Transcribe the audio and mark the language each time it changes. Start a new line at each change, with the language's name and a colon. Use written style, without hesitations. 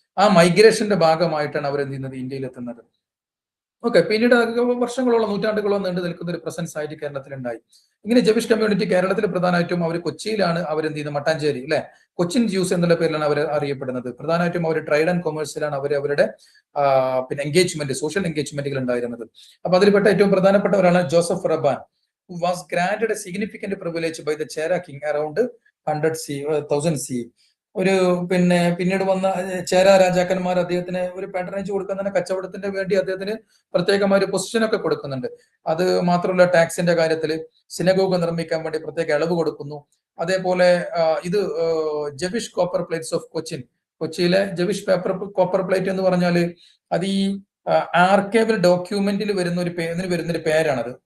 Malayalam: ആ മൈഗ്രേഷന്റെ ഭാഗമായിട്ടാണ് അവരെന്ത് ചെയ്യുന്നത്, ഇന്ത്യയിൽ എത്തുന്നത്. ഓക്കെ, പിന്നീട് വർഷങ്ങളോളം നൂറ്റാണ്ടുകളോളം നീണ്ടു നിൽക്കുന്ന ഒരു പ്രസൻസ് ആയിട്ട് കേരളത്തിലുണ്ടായി. ഇങ്ങനെ ജവിഷ് കമ്മ്യൂണിറ്റി കേരളത്തിൽ പ്രധാനമായിട്ടും അവർ കൊച്ചിയിലാണ് അവരെന്ത് ചെയ്യുന്നത്, മട്ടാഞ്ചേരി അല്ലെ, കൊച്ചിൻ ജ്യൂസ് എന്നുള്ള പേരിലാണ് അവർ അറിയപ്പെടുന്നത്. പ്രധാനമായിട്ടും അവർ ട്രേഡ് ആൻഡ് കൊമേഴ്സിലാണ് അവരുടെ പിന്നെ എൻഗേജ്മെന്റ്, സോഷ്യൽ എൻഗേജ്മെന്റുകൾ ഉണ്ടായിരുന്നത്. അപ്പൊ അതിൽപ്പെട്ട ഏറ്റവും പ്രധാനപ്പെട്ടവരാണ് Joseph റബാൻ,
English: who was granted a significant privilege by the Chera king around 1000 CE.
Malayalam: ഒരു പിന്നീട് വന്ന ചേര രാജാക്കന്മാർ അദ്ദേഹത്തിന് ഒരു പാട്രണേജ് കൊടുക്കാൻ തന്നെ കച്ചവടത്തിന്റെ വേണ്ടി അദ്ദേഹത്തിന് പ്രത്യേകമായ ഒരു പൊസിഷനൊക്കെ കൊടുക്കുന്നുണ്ട്. അത് മാത്രമല്ല ടാക്സിന്റെ കാര്യത്തിൽ സിനഗോഗ് നിർമ്മിക്കാൻ വേണ്ടി പ്രത്യേക ഇളവ് കൊടുക്കുന്നു. അതേപോലെ ഇത് ജവിഷ് കോപ്പർ പ്ലേറ്റ്സ് ഓഫ് കൊച്ചിയിലെ ജവിഷ് കോപ്പർ പ്ലേറ്റ് എന്ന് പറഞ്ഞാൽ അത് ഈ ആർക്കൈവൽ ഡോക്യുമെന്റിൽ വരുന്നൊരു പേരാണത്.